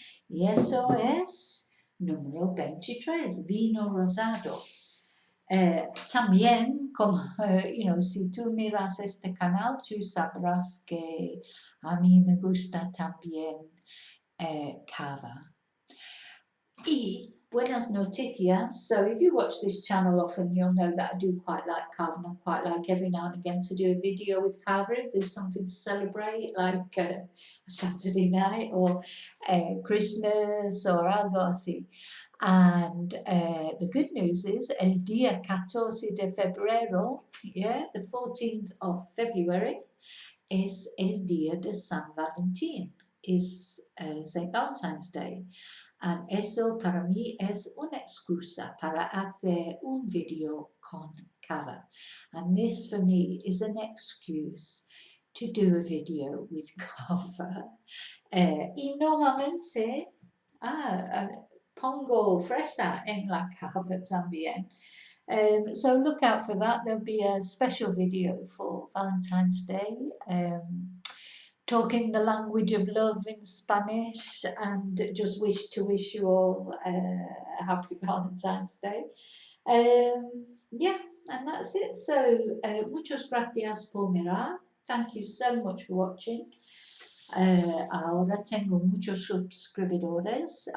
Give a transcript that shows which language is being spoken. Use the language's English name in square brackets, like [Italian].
[Spanish] Y eso es número 23, vino rosado. También, como, si tú miras este canal, tú sabrás que a mí me gusta también cava. Y buenas noticias. [English] So if you watch this channel often, you'll know that I do quite like carving. I quite like every now and again to do a video with carving if there's something to celebrate, like a Saturday night or Christmas or [Spanish] algo así. [English] And the good news is [Spanish] el día 14 de febrero, [English] the 14th of February, [Spanish] es el día de San Valentín, [English] is St. Valentine's Day. [Spanish] And eso para mí es una excusa para hacer un video con cava. [English] And this for me is an excuse to do a video with cover. [Spanish] Y normalmente pongo fresa en la cava también. [English] So look out for that. There'll be a special video for Valentine's Day, talking the language of love in Spanish, and just wish you all a happy Valentine's Day. Yeah, and that's it. [Spanish] So muchas gracias por mirar. [English] Thank you so much for watching. [Spanish] Ahora tengo muchos suscriptores.